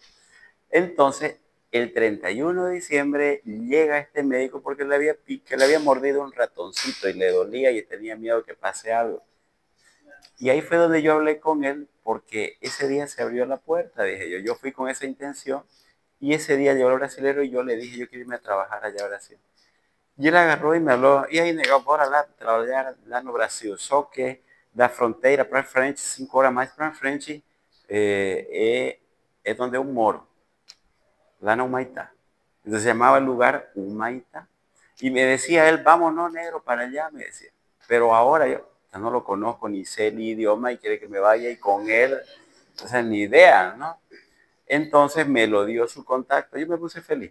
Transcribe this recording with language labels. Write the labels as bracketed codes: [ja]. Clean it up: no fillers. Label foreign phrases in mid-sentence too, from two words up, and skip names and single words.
[es] Entonces, el 31 de diciembre llega este médico porque le había mordido un ratoncito y le dolía y tenía miedo que pase algo. Y ahí fue donde yo hablé con él, porque ese día se abrió la puerta, dije yo. Yo fui con esa intención y [pt] esse dia [es] llegó el brasilero y yo le dije, yo quiero irme a trabajar allá a Brasil. [pt] E ele agarrou e me falou, e aí, negão, bora lá trabalhar lá no Brasil. Só que da fronteira para frente, 5 horas mais para frente, é onde eu moro, lá no Humaitá. [es] Entonces se llamaba el lugar Humaitá. Y me decía él, vámonos, negro, para allá, me decía. Pero ahora yo ya no lo conozco, ni sé el idioma y quiere que me vaya y con él, o sea, ni idea, ¿no? Entonces me lo dio su contacto, yo me puse feliz.